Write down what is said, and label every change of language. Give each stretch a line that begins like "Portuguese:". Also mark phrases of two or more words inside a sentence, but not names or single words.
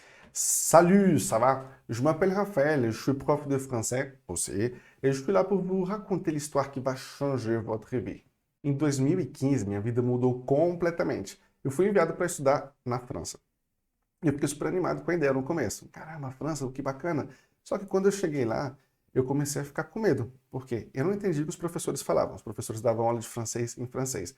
French: Salut, ça va? Je m'appelle Raphaël et je suis prof de français aussi, et je suis là pour vous raconter l'histoire que vai changer votre vie.
Portuguese: Em 2015, minha vida mudou completamente. Eu fui enviado para estudar na França. E eu fiquei super animado com a ideia no começo. Caramba, França, que bacana. Só que quando eu cheguei lá, eu comecei a ficar com medo. Por quê? Eu não entendi o que os professores falavam. Os professores davam aula de francês em francês.